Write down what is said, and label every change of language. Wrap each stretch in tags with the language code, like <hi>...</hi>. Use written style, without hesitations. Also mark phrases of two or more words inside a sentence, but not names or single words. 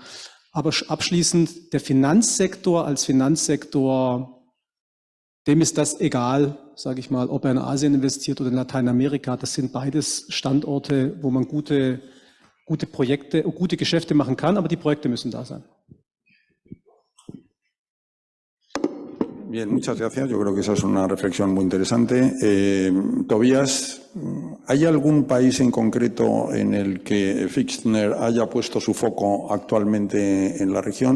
<de>Aber abschließend, der Finanzsektor als Finanzsektor, dem ist das egal, sage ich mal, ob er in Asien investiert oder in Lateinamerika. Das sind beides Standorte, wo man gute Projekte, gute Geschäfte machen kann, aber die Projekte müssen da sein.</de> <es>Bien, muchas gracias. Yo creo que esa es una reflexión muy interesante. Tobías, ¿hay algún país en concreto en el que Fichtner haya puesto su foco actualmente en la región?</es>